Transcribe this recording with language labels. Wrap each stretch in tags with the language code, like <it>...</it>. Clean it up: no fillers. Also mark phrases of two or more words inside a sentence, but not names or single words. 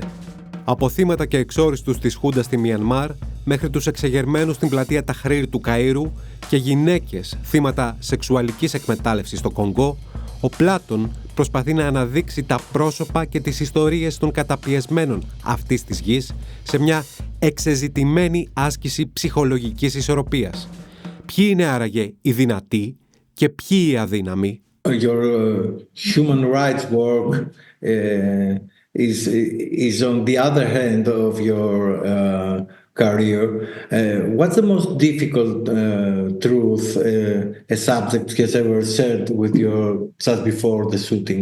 <el>Από θύματα και εξόριστους της Χούντας στη Μιανμάρ μέχρι τους εξεγερμένους στην πλατεία Ταχρήρ του Καΐρου και γυναίκες θύματα σεξουαλικής εκμετάλλευσης στο Κονγκό, ο Πλάτων προσπαθεί να αναδείξει τα πρόσωπα και τις ιστορίες των καταπιεσμένων αυτής της γης σε μια εξεζητημένη άσκηση ψυχολογικής ισορροπίας. Ποιοι είναι άραγε οι δυνατοί και ποιοι οι αδύναμοι?</el> <en>Your human rights work is on the other hand of your career. What's the most difficult truth a subject has ever shared with you just before the shooting?</en>